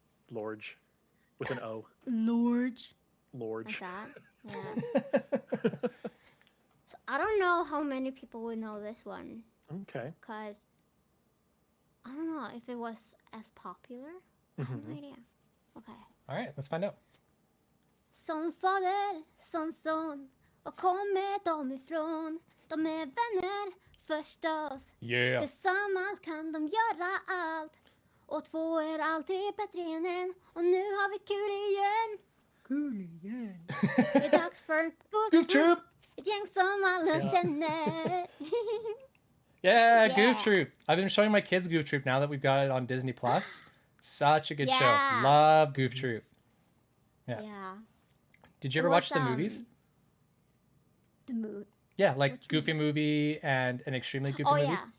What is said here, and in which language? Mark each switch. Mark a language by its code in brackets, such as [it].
[en] Lorge. With an O. Large. Lorge. Like that. Yes. So I don't know how many people would know this one, Okay. cause I don't know if it was as popular. I have no idea. Okay. All right, let's find out. [sv] Som fader, som son, var kommer de ifrån? De är vänner förstås. [en] Yeah. [sv] Tillsammans kan de göra allt. Och två är alltid bättre än en. Och nu har vi kul igen. Kul igen. Det är dags för [en] Goof Troop. [sv] ett gäng som alla känner. [en] Yeah, Yeah. Goof Troop. I've been showing my kids Goof Troop now that we've got it on Disney Plus. Such a good Yeah. show. Love Goof Troop. Yeah. Yeah. Did you ever It watch was, the movies? The mood. Yeah, like which Goofy movie and an extremely Goofy Oh movie. yeah.